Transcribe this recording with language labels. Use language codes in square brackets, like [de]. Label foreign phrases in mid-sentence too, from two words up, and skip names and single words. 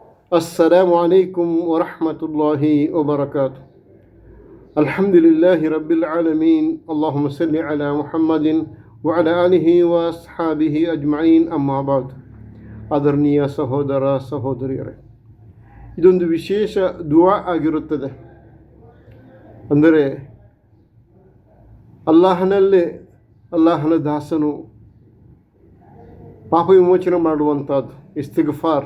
[ar] السلام عليكم ورحمة الله وبركاته. الحمد لله رب العالمين. اللهم صل على محمد وعلى آله وأصحابه أجمعين. أما بعد. [kn] ಆದರಣೀಯ ಸಹೋದರ ಸಹೋದರಿಯರೇ, ಇದೊಂದು ವಿಶೇಷ ದುವಾ ಆಗಿರುತ್ತದೆ. ಅಂದರೆ ಅಲ್ಲಾಹನ ದಾಸನು ಪಾಪ ವಿಮೋಚನೆ ಮಾಡುವಂಥದ್ದು ಇಸ್ತಿಗ್ಫಾರ್.